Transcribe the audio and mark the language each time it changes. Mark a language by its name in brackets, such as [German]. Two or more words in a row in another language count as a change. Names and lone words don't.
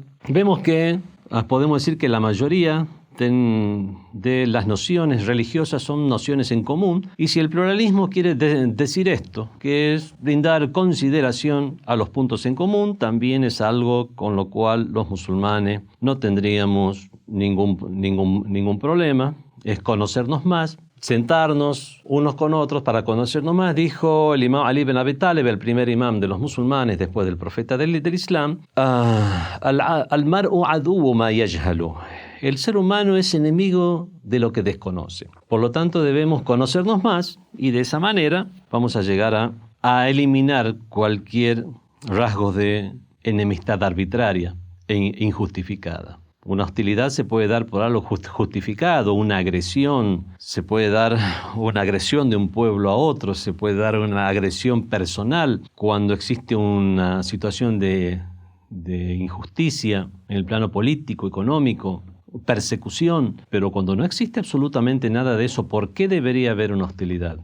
[Spanish] Vemos que podemos decir que la mayoría de las nociones religiosas son nociones en común, y si el pluralismo quiere decir esto, que es brindar consideración a los puntos en común, también es algo con lo cual los musulmanes no tendríamos ningún problema. Es conocernos más, sentarnos unos con otros para conocernos más. Dijo el imam Ali ibn Abi Talib, el primer imam de los musulmanes después del profeta del Islam, [Arabic] المرء عدو ما يجهل. [Spanish] El ser humano es enemigo de lo que desconoce. Por lo tanto, debemos conocernos más y de esa manera vamos a llegar a eliminar cualquier rasgo de enemistad arbitraria e injustificada. Una hostilidad se puede dar por algo justificado, una agresión, se puede dar una agresión de un pueblo a otro, se puede dar una agresión personal cuando existe una situación de injusticia en el plano político, económico, persecución, pero cuando no existe absolutamente nada de eso, ¿por qué debería haber una hostilidad?